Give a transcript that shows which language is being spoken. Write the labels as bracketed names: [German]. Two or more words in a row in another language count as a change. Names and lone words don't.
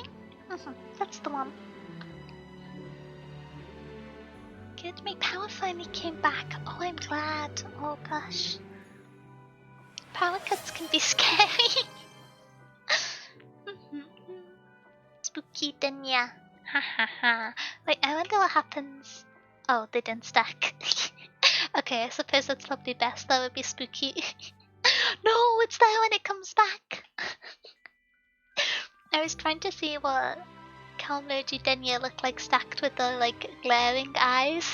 [English] That's the one. Good, my power finally came back. Oh, I'm glad. Oh gosh. Power cuts can be scary. Spooky Denya. Ha ha ha. Wait, I wonder what happens. Oh, they didn't stack. Okay, I suppose that's probably best. That would be spooky. No, it's there when it comes back. I was trying to see what Kalmoji Denya looked like stacked with the like glaring eyes.